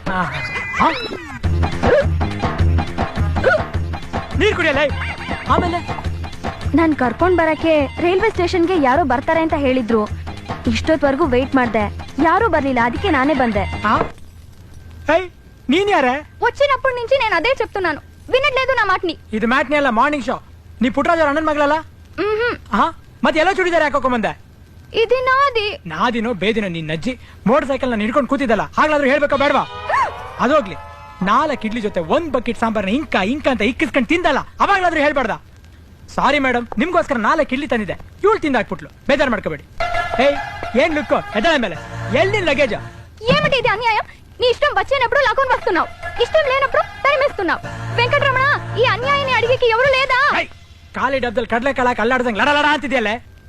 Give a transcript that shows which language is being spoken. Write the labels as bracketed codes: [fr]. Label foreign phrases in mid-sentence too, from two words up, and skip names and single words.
[kn] ನೀರ್ ಕುಡಿಯಲ್ಲ. ಆಮೇಲೆ ನಾನ್ ಕರ್ಕೊಂಡ್ ಬರಕ್ಕೆ [en] railway station-ge [kn] ಯಾರೋ ಬರ್ತಾರೆ ಅಂತ ಹೇಳಿದ್ರು. ಇಷ್ಟೊತ್ವರೆಗೂ ವೇಟ್ ಮಾಡ್ದೆ, ಯಾರೂ ಬರ್ಲಿಲ್ಲ. ಅದಕ್ಕೆ ನಾನೇ ಬಂದೆ. ನೀನ್ ಯಾರೇ? [te] వచ్చినప్పటి నుంచి నేను అదే చెప్తున్నాను, వినట్లేదు నా మాటని. [kn] ಇದು ಮ್ಯಾಟ್ನಿ ಅಲ್ಲ, [en] morning show. [kn] ನೀ ಪುಟ್ಟರಾಜ್ ಅವ್ರ ಅಣ್ಣನ ಮಗಳಲ್ಲ? ಮತ್ತೆ ಎಲ್ಲ ಚೂಡಿದಾರೆ ಹಾಕೋಕೊಂಡ್ ಬಂದೆ? [te] ఇది నాది. [kn] ನಾದಿನೋ ಬೇದಿನೋ ನಿನ್ನ ಅಜ್ಜಿ [en] motor cycle [kn] ನ ಹಿಡ್ಕೊಂಡು ಕೂತಿದ್ದಲ್ಲ, ಹಾಗ್ಲಾದ್ರೂ ಹೇಳ್ಬೇಕಾ ಬೇಡವಾ? ಅದೋಗ್ಲಿ, 4 ಇಡ್ಲಿ ಜೊತೆ 1 ಬಕೆಟ್ ಸಾಂಬಾರ್ನ ಇಂಕ ಅಂತ ಇಕ್ಕಿಸ್ಕೊಂಡು ತಿಂದಲ್ಲ, ಅವಾಗ್ಲಾದ್ರೂ ಹೇಳ್ಬಾರ್ದ? [en] sorry madam, [kn] ನಿಮ್ಗೋಸ್ಕರ 4 ಇಡ್ಲಿ ತಂದಿದ್ದೆ, ಇವಳು ತಿಂದಾಕ್ಬಿಟ್ಲು. ಬೇಜಾರು ಮಾಡ್ಕೋಬೇಡಿ. ಏನ್ ಲುಕ್ಕು ಎದಳ ಮೇಲೆ? ಎಲ್ಲಿ ಲಗೇಜ್? [te] ఏమిటి ఇది అన్యాయం? నీ ఇష్టం వచ్చినప్పుడు లాక్కొని వస్తున్నావు, ఇష్టం లేనప్పుడు తరిమేస్తున్నావు. వెంకటరమణ, ఈ అన్యాయాన్ని అడిగేకి ఎవరు లేదా? [kn] ಕಾಲಿ ಡಬ್ದಲ್ಲಿ ಕಡ್ಲೆ ಕಾಳಕ್ಕೆ ಅಲ್ಲಾಡ್ದಂಗ್ ಲಡ ಅಂತಿದ್ಯಲ್ಲೇ.